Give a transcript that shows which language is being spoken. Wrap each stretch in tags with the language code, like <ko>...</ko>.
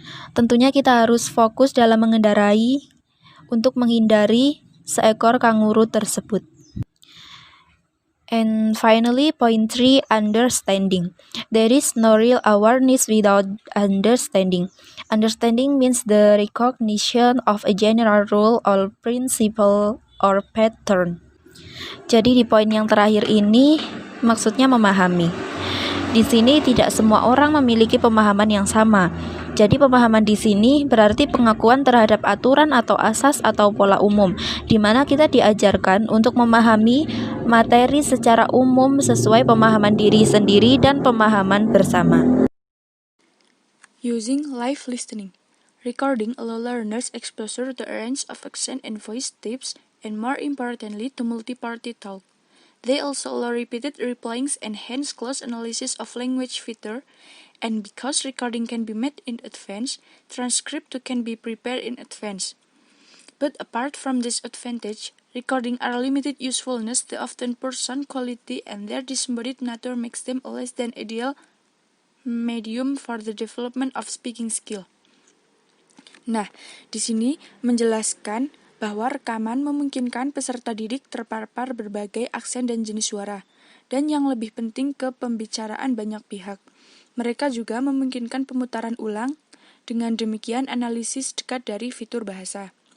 <id>Tentunya kita harus fokus dalam mengendarai untuk menghindari seekor kanguru tersebut.</id> <en>And finally, point 3, understanding. There is no real awareness without understanding. Understanding means the recognition of a general rule or principle or pattern.</en> <id>Jadi di poin yang terakhir ini maksudnya memahami. Di sini tidak semua orang memiliki pemahaman yang sama. Jadi pemahaman di sini berarti pengakuan terhadap aturan atau asas atau pola umum, di mana kita diajarkan untuk memahami materi secara umum sesuai pemahaman diri sendiri dan pemahaman bersama.</id> <en>Using live listening. Recording allow learners exposure to a range of accent and voice tips, and more importantly to multi-party talk. They also allow repeated replayings and hence close analysis of language feature, and because recording can be made in advance, transcript too can be prepared in advance. But apart from this advantage, recording are limited usefulness, the often poor sound quality and their disembodied nature makes them a less than ideal medium for the development of speaking skill.</en> <id>Nah, di sini menjelaskan bahwa rekaman memungkinkan peserta didik terpapar berbagai aksen dan jenis suara, dan yang lebih penting ke pembicaraan banyak pihak. Mereka juga memungkinkan pemutaran ulang, dengan demikian analisis dekat dari fitur bahasa.</id>